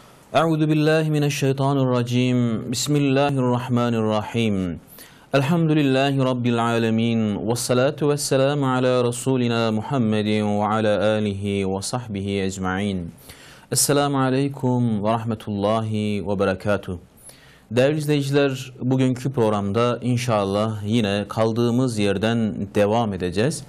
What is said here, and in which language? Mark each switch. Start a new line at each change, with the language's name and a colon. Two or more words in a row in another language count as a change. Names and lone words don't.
Arabic: أعوذ بالله من الشيطان الرجيم. بسم الله الرحمن الرحيم. الحمد لله رب العالمين. والصلاة والسلام على رسولنا محمد وعلى آله وصحبه أجمعين. السلام عليكم ورحمة الله وبركاته.
Turkish: Değerli izleyiciler, bugünkü programda inşallah yine kaldığımız yerden devam edeceğiz.